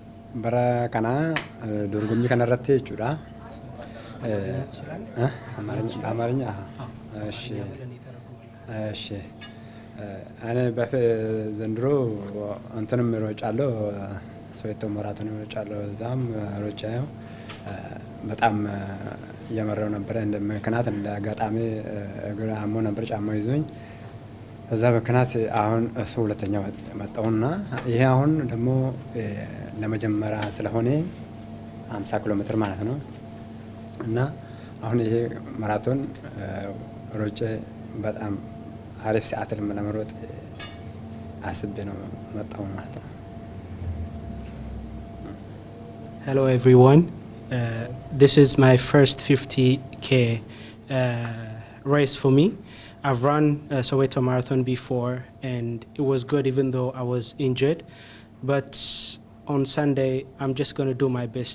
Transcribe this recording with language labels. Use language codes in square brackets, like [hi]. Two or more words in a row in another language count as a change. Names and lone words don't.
[om] bara kana dorgommii kana irratti jechuudha. Amaranya. [am] እሺ እኔ ዘንድሮ እንትንም እሮጫለሁ ሶዌቶ ማራቶን እሮጫለሁ እዛም ሮጫለሁ በጣም እየመራው ነበር እንደ ምክንያት እንደ አጋጣሚ እግር አሞ ነበር ጫማው ይዞኝ በዛ ምክንያት አሁን እሱ ሁለተኛው መጣውና ይሄ አሁን ደግሞ ለመጀመሪያ ስለሆነ 50 ኪሎ ሜትር ማለት ነው እና አሁን ይሄ ማራቶን ሮጬ በጣም አሪፍ ሰዓት ለመሮጥ አስቤ ነው መጣው ማለት ነው። [en] Hello everyone. This is my first 50K race for me. I've run a Soweto Marathon before and it was good even though I was injured. But on Sunday, I'm just going to do my best.